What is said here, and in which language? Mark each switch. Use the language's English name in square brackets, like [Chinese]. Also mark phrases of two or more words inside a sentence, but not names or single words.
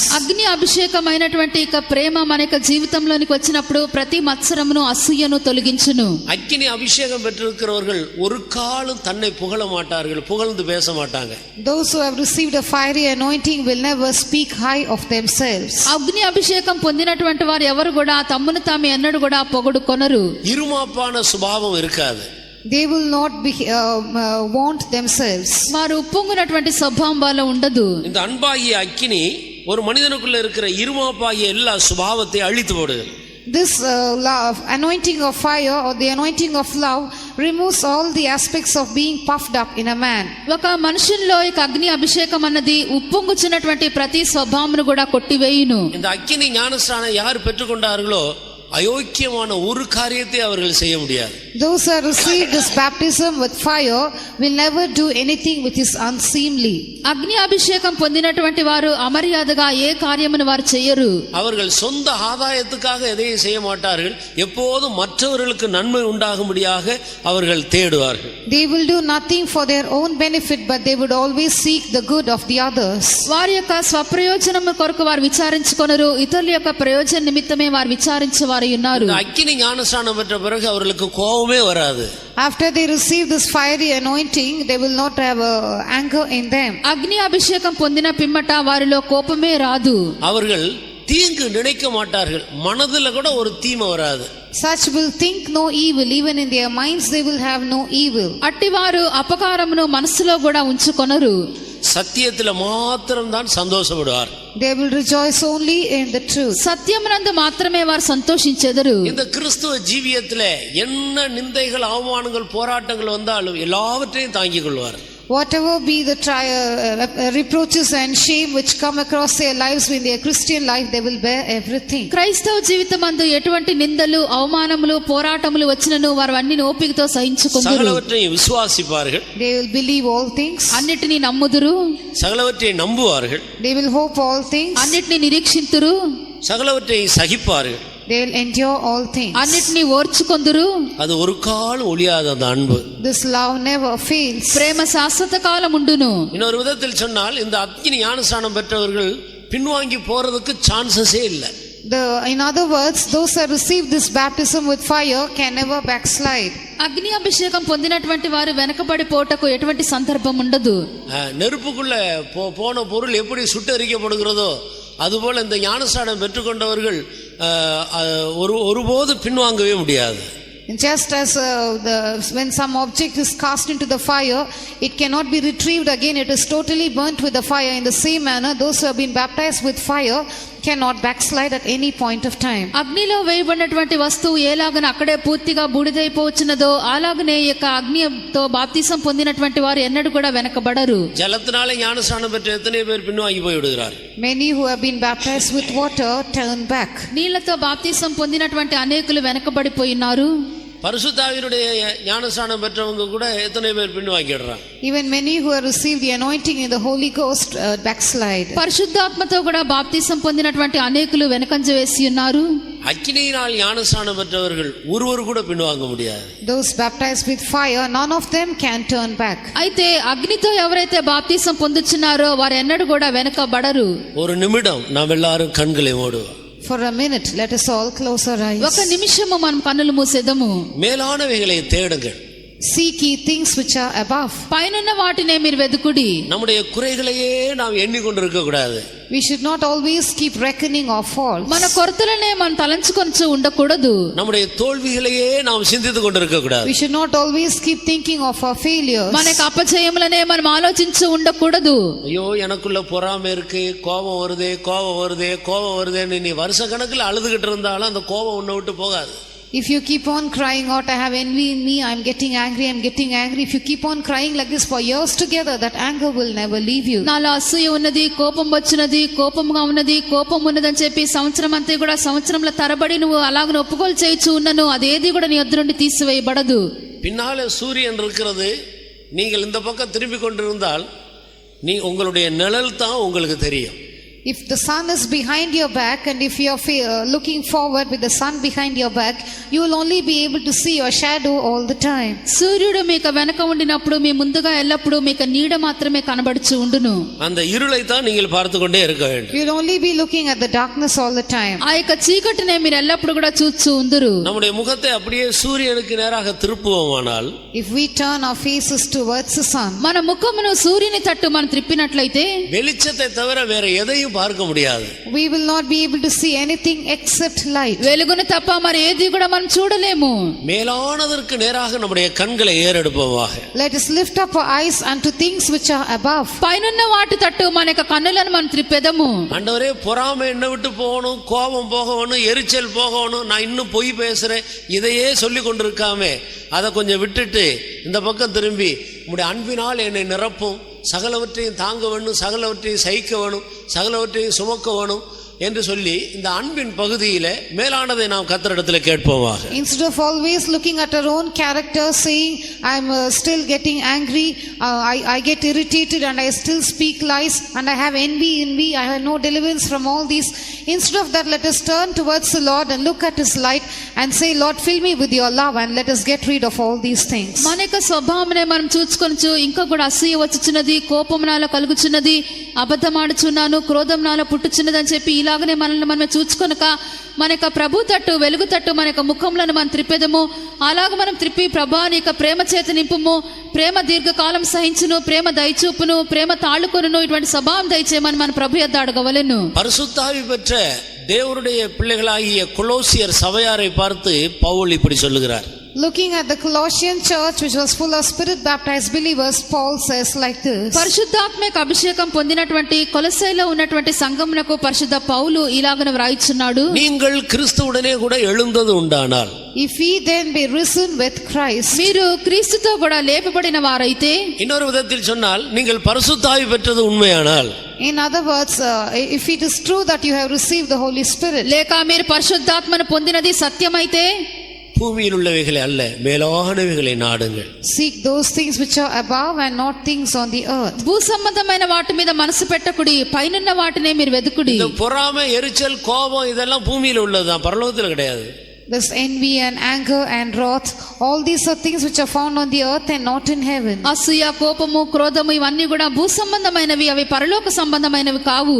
[Telugu] అగ్ని అభిషేకమైనటువంటి ఇక ప్రేమ మన యొక్క జీవితంలోనికి వచ్చినప్పుడు ప్రతి మత్సరమును, అసూయను తొలగించును. [Tamil] அக்கினி அபிஷேகம் பெற்றிருக்கிறவர்கள் ஒரு காலம் தன்னை புகழ மாட்டார்கள், புகழ்ந்து பேச மாட்டாங்க. [English] Those who have received a fiery anointing will never speak high of themselves. [Telugu] అగ్ని అభిషేకం పొందినటువంటి వారు ఎవరు కూడా తమ్మును తాము ఎన్నడూ కూడా పొగడుకొనరు. [Tamil] இருமாப்பான சுபாவம் இருக்காது. [English] They will not be want themselves. [Telugu] వారు ఉప్పొంగునటువంటి స్వభావం వాళ్ళ ఉండదు. [Tamil] இந்த அன்பாகிய அக்கினி ஒரு மனிதனுக்குள்ள இருக்கிற இருமாப்பாகிய எல்லா சுபாவத்தை அழித்து போடுகிறது. [English] This anointing of fire or the anointing of love removes all the aspects of being puffed up in a man. [Telugu] ఒక మనుషుల్లో ఈ అగ్ని అభిషేకం అన్నది ఉప్పొంగుచున్నటువంటి ప్రతి స్వభావమును కూడా కొట్టివేయును. [Tamil] இந்த அக்கினி ஞானஸ்நானம் யார் பெற்றுக்கொண்டார்களோ அயோக்கியமான ஒரு காரியத்தை அவர்கள் செய்ய முடியாது. [English] Those who have received this baptism with fire will never do anything which is unseemly. [Telugu] అగ్ని అభిషేకం పొందినటువంటి వారు అమర్యాదగా ఏ కార్యమును వారు చేయరు. [Tamil] அவர்கள் சொந்த ஆதாயத்துக்காக எதையும் செய்ய மாட்டார்கள். எப்போதும் மற்றவர்களுக்கு நன்மை உண்டாகும்படியாக அவர்கள் தேடுவார்கள். [English] They will do nothing for their own benefit, but they would always seek the good of the others. [Telugu] వారి యొక్క స్వప్రయోజనము కొరకు వారు విచారించుకొనరు, ఇతరుల యొక్క ప్రయోజన నిమిత్తమే వారు విచారించేవారు ఉన్నారు. [Tamil] அக்கினி ஞானஸ்நானம் பெற்ற பிறகு அவர்களுக்கு கோபமே வராது. [English] After they receive this fiery anointing, they will not have anger in them. [Telugu] అగ్ని అభిషేకం పొందిన పిమ్మట వారిలో కోపమే రాదు. [Tamil] அவர்கள் தீங்கு நினைக்க மாட்டார்கள். மனதில் கூட ஒரு தீமை வராது. [English] Such will think no evil, even in their minds they will have no evil. [Telugu] అట్టివారు అపకారమును మనసులో కూడా ఉంచుకొనరు. [Tamil] சத்தியத்தில் மாத்திரம்தான் சந்தோஷப்படுவார். [English] They will rejoice only in the truth. [Telugu] సత్యమునందు మాత్రమే వారు సంతోషించెదరు. [Tamil] இந்த கிறிஸ்துவ ஜீவியத்திலே என்ன நிந்தைகள், அவமானங்கள், போராட்டங்கள் வந்தாலும் எல்லாவற்றையும் தாங்கிக் கொள்வார். [English] Whatever be the reproaches and shame which come across their lives in their Christian life, they will bear everything. [Telugu] క్రైస్తవ జీవితమందు ఎటువంటి నిందలు అవమానములు పోరాటములు వచ్చినను వారు అన్ని ఓపికతో సహించుకుందురు. [Tamil] சகலவற்றையும் விசுவாசிப்பார்கள். [English] They will believe all things. [Telugu] అన్నిటిని నమ్ముదురు. [Tamil] சகலவற்றை நம்புவார்கள். [English] They will hope all things. [Telugu] అన్నిటిని నిరీక్షింతురు. [Tamil] சகலவற்றை சகிப்பார்கள். [English] They will endure all things. [Telugu] అన్నిటిని ఓర్చుకొందురు. [Tamil] அது ஒரு காலம் ஒழியாத அந்த அன்பு. [English] This love never fails. [Telugu] ప్రేమ శాశ్వత కాలం ఉండును. [Tamil] இன்னொரு விதத்தில் சொன்னால் இந்த அக்கினி ஞானஸ்நானம் பெற்றவர்கள் பின்வாங்கி போறதுக்கு சான்சஸே இல்லை. [English] In other words, those who receive this baptism with fire can never backslide. [Telugu] అగ్ని అభిషేకం పొందినటువంటి వారు వెనకబడి పోటకు ఎటువంటి సందర్భం ఉండదు. [Tamil] நெருப்புக்குள்ள போன பொருள் எப்படி சுட்டரிக்கப்படுகிறதோ அதுபோல இந்த ஞானஸ்நானம் பெற்றுக்கொண்டவர்கள் ஒருபோது பின்வாங்கவே முடியாது. [English] Just as when some object is cast into the fire, it cannot be retrieved again. It is totally burnt with the fire. In the same manner, those who have been baptized with fire cannot backslide at any point of time. [Telugu] అగ్నిలో వేయబడినటువంటి వస్తువు ఎలాగన అక్కడే పూర్తిగా బూడిదైపోవచ్చునదో అలాగనే ఈ యొక్క అగ్నితో బాప్తిసం పొందినటువంటి వారు ఎన్నడూ కూడా వెనకబడరు. [Tamil] జలத்தினாலே ஞானஸ்நானம் பெற்ற எத்தனை பேர் பின்வாங்கி போய் விடுகிறார்? [English] Many who have been baptized with water turn back. [Telugu] నీళ్లతో బాప్తిసం పొందినటువంటి అనేకులు వెనకబడిపోయినారు. [Tamil] பரிசுத்தாவினுடைய ஞானஸ்நானம் பெற்றவங்க கூட எத்தனை பேர் பின்வாங்கிடுறாங்க? [English] Even many who have received the anointing in the Holy Ghost backslide. [Telugu] పరిశుద్ధాత్మతో కూడా బాప్తిసం పొందినటువంటి అనేకులు వెనకంజ వేసి ఉన్నారు. [Tamil] అగ్నిயினால் ஞானஸ்நானம் பெற்றவர்கள் ஒருவர் கூட பின்வாங்க முடியாது. [English] Those baptized with fire, none of them can turn back. [Telugu] అయితే అగ్నితో ఎవరైతే బాప్తిసం పొందుచున్నారో వారు ఎన్నడూ కూడా వెనకబడరు. [Tamil] ஒரு நிமிடம் நாம் எல்லாரும் கண்களை மூடுவோம். [English] For a minute, let us all close our eyes. [Telugu] ఒక నిమిషము మనం కన్నులు మూసేదము. [Tamil] மேலானவைகளை தேடுங்கள். [English] Seek ye things which are above. [Telugu] పైనున్న వాటినే మీరు వెదుకుడి. [Tamil] நம்முடைய குறைகளையே நாம் எண்ணிக்கொண்டிருக்க கூடாது. [English] We should not always keep reckoning our faults. [Telugu] మన కొరతలనే మనం తలంచుకొంచు ఉండకూడదు. [Tamil] நம்முடைய தோல்விகளையே நாம் சிந்தித்துக் கொண்டிருக்க கூடாது. [English] We should not always keep thinking of our failures. [Telugu] మన అపజయములనే మనం ఆలోచించు ఉండకూడదు. [Tamil] ஐயோ எனக்குள்ள பொறாமை இருக்கு, கோபம் வருதே நீ வருஷ கணக்குல அழுதுகிட்டு இருந்தாலும் அந்த கோபம் உன்னை விட்டு போகாது. [English] If you keep on crying out, I have envy in me, I'm getting angry. If you keep on crying like this for years together, that anger will never leave you. [Telugu] నాలో అసూయ ఉన్నది, కోపం వచ్చినది, కోపంగా ఉన్నది, కోపం ఉన్నదని చెప్పి సంవత్సరం అంతా కూడా సంవత్సరంల తరబడి నువ్వు అలాగ ఒప్పుకోలు చేయొచ్చు ఉన్నను అదేది కూడా నీ వద్ద నుండి తీసివేయబడదు. [Tamil] பின்னாலே சூரியன் இருக்கிறது, நீங்கள் இந்த பக்கம் திரும்பி கொண்டிருந்தால் உங்களுடைய நிழல் தான் உங்களுக்கு தெரியும். [English] If the sun is behind your back and if you are looking forward with the sun behind your back, you will only be able to see your shadow all the time. [Telugu] సూర్యుడు మీకు వెనక ఉండినప్పుడు మీ ముందుగా ఎల్లప్పుడూ మీకు నీడ మాత్రమే కనబడుచు ఉండును. [Tamil] அந்த இருளை தான் நீங்கள் பார்த்து கொண்டே இருக்க வேண்டும். [English] You will only be looking at the darkness all the time. [Telugu] ఆ యొక్క చీకటినే మీరు ఎల్లప్పుడూ కూడా చూస్తూ ఉందురు. [Tamil] நம்முடைய முகத்தை அப்படியே சூரியனுக்கு நேராக திருப்புவோமானால், [English] if we turn our faces towards the sun, [Telugu] మన ముఖమును సూర్యుని తట్టు మనం త్రిప్పినట్లయితే [Tamil] வெளிச்சத்தை தவிர வேற எதையும் பார்க்க முடியாது. [English] we will not be able to see anything except light. [Telugu] వెలుగును తప్ప మరి ఏది కూడా మనం చూడలేము. [Tamil] மேலானதற்கு நேராக நம்முடைய கண்களை ஏறெடுப்போமாக. [English] Let us lift up our eyes unto things which are above. [Telugu] పైనున్న వాటి తట్టు మన యొక్క కన్నులను మనం త్రిప్పెదము. [Tamil] ஆண்டவரே பொறாமை என்ன விட்டு போகணும், கோபம் போகணும், எரிச்சல் போகணும், நான் இன்னும் பொய் பேசுறேன் இதையே சொல்லி கொண்டிருக்காமே அதை கொஞ்சம் விட்டுட்டு இந்த பக்கம் திரும்பி உம்முடைய அன்பினால் என்னை நிரப்பும், சகலவற்றையும் தாங்க வேணும், சகலவற்றையும் சகிக்க வேணும், சகலவற்றையும் சுமக்க வேணும் என்று சொல்லி இந்த அன்பின் பகுதியிலே மேலானதை நாம் கர்த்தரிடத்தில் கேட்போமாக. [English] Instead of always looking at our own character saying I am still getting angry, I get irritated and I still speak lies and I have envy in me, I have no deliverance from all these. Instead of that, let us turn towards the Lord and look at his light and say, Lord, fill me with your love and let us get rid of all these things. [Telugu] మన యొక్క స్వభావమునే మనం చూచుకొనచ్చు. ఇంకా కూడా అసూయ వచ్చుచున్నది, కోపం నాలో కలుగుచున్నది, అబద్ధమాడుచున్నాను, క్రోధం నాలో పుట్టుచున్నది అని చెప్పి ఇలాగనే మనల్ని మనమే చూచుకొనక మన యొక్క ప్రభు తట్టు, వెలుగు తట్టు మన యొక్క ముఖంలను మనం త్రిప్పెదము. అలాగ మనం త్రిప్పి ప్రభా నీ యొక్క ప్రేమ చేత నింపుము, ప్రేమ దీర్ఘకాలం సహించును, ప్రేమ దయచూపును, ప్రేమ తాళుకొనును, ఇటువంటి స్వభావం దయచేయమని మన ప్రభు యొద్ద అడగవలెను. [Tamil] பரிசுத்தாவி பெற்ற தேவனுடைய பிள்ளைகளாகிய கொலோசியர் சபையாரை பார்த்து பவுல் இப்படி சொல்லுகிறார். [English] Looking at the Colossian church, which was full of spirit baptized believers, Paul says like this. [Telugu] పరిశుద్ధాత్మక అభిషేకం పొందినటువంటి కొలస్సైలో ఉన్నటువంటి సంఘమునకు పరిశుద్ధ పౌలు ఇలాగన వ్రాయిచున్నాడు. [Tamil] நீங்கள் கிறிஸ்துவுடனே கூட எழுந்தது உண்டானால், [English] If we then be risen with Christ, [Telugu] మీరు క్రీస్తుతో కూడా లేపబడిన వారైతే, [Tamil] இன்னொரு விதத்தில் சொன்னால் நீங்கள் பரிசுத்த ஆவி பெற்றது உண்மையானால், [English] in other words, if it is true that you have received the Holy Spirit, [Telugu] లేక మీరు పరిశుద్ధాత్మను పొందినది సత్యమైతే, [Tamil] பூமியில் உள்ளவைகளை அல்ல மேலானவைகளை நாடுங்கள். [English] seek those things which are above and not things on the earth. [Telugu] భూ సంబంధమైన వాటి మీద మనసు పెట్టకుడి, పైనున్న వాటినే మీరు వెతుకుడి. [Tamil] இந்த பொறாமை, எரிச்சல், கோபம் இதெல்லாம் பூமியில உள்ளதுதான், பரலோகத்தில் கிடையாது. [English] This envy and anger and wrath, all these are things which are found on the earth and not in heaven. [Telugu] అసూయ, కోపము, క్రోధము ఇవన్నీ కూడా భూ సంబంధమైనవి, అవి పరలోక సంబంధమైనవి కావు.